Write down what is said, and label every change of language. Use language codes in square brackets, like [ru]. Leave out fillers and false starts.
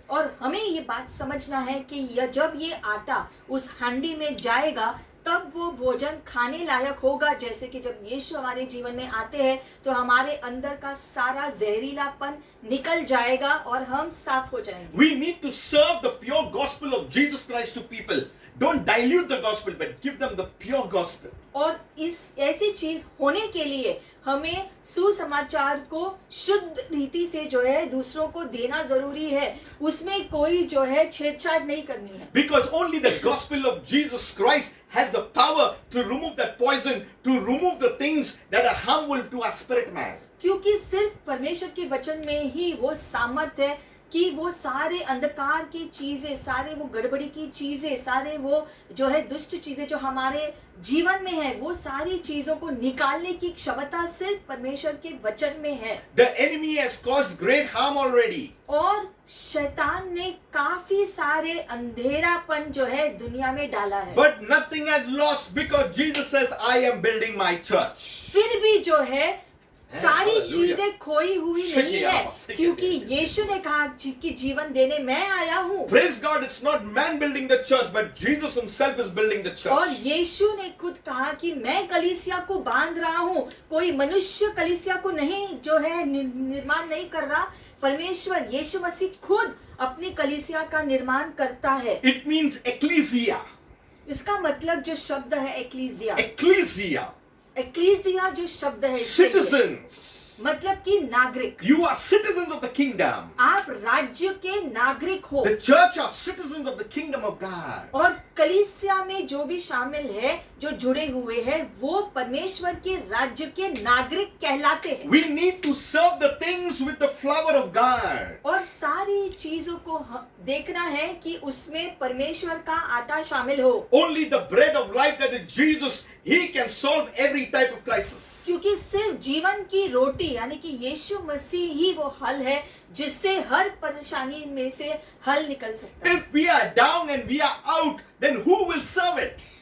[hi] और हमें ये बात समझना है कि जब ये आटा उस हांडी में जाएगा तब वो भोजन खाने लायक होगा। जैसे कि जब यीशु हमारे जीवन में आते हैं तो हमारे अंदर का सारा जहरीलापन निकल जाएगा और हम साफ हो जाएंगे। [en] We need to serve the pure gospel of Jesus Christ to people. Don't dilute the gospel, but give them the pure gospel. [hi] और इस ऐसी चीज होने के लिए हमें सुसमाचार को शुद्ध रीति से जो है दूसरों को देना जरूरी है, उसमें कोई जो है छेड़छाड़ नहीं करनी है। [en] Because only the gospel of Jesus Christ has the power to remove that poison, to remove the things that are harmful to our spirit man. [hi] क्योंकि सिर्फ परमेश्वर के वचन में ही वो सामर्थ्य है कि वो सारे अंधकार की चीजें, सारे वो गड़बड़ी की चीजें, सारे वो जो है दुष्ट चीजें जो हमारे जीवन में है, वो सारी चीजों को निकालने की क्षमता सिर्फ परमेश्वर के वचन में है। [en] The enemy has caused great harm already. [hi] और शैतान ने काफी सारे अंधेरापन जो है दुनिया में डाला है। [en] But nothing has lost, because Jesus says, I am building my church. [hi] फिर भी जो है सारी [en] Hallelujah. [hi] चीजें खोई हुई नहीं है, क्योंकि यीशु ने कहा कि जीवन देने मैं आया हूँ। [en] Praise God, it's not man building the church, but Jesus himself is building the [hi] और [en] church. [hi] यीशु ने खुद कहा कि मैं कलीसिया को बांध रहा हूँ, कोई मनुष्य कलीसिया को नहीं जो है निर्माण नहीं कर रहा, परमेश्वर यीशु मसीह खुद अपनी कलीसिया का निर्माण करता है। [en] It means ecclesia. [hi] इसका मतलब जो शब्द है एक्लीसिया, [en] Ecclesia. [hi] एक्लीसिया जो शब्द है इसके लिए, [en] Citizens. [hi] मतलब कि नागरिक, [en] You are citizens of the kingdom. [hi] आप राज्य के नागरिक हो। [en] The church are citizens of the kingdom of God. [hi] और कलीसिया में जो भी शामिल है, जो जुड़े हुए हैं, वो परमेश्वर के राज्य के नागरिक कहलाते हैं। [en] We need to serve the things with the flower of God. [hi] और सारी चीजों को देखना है कि उसमें परमेश्वर का आटा शामिल हो, [en] Only the bread of life, that is Jesus, He can solve every type of crisis. [hi] क्योंकि सिर्फ जीवन की रोटी यानी कि यीशु मसीह ही वो हल है जिससे हर परेशानी में से हल निकल सकता है। [en] If we are down and we are out, then who will serve it?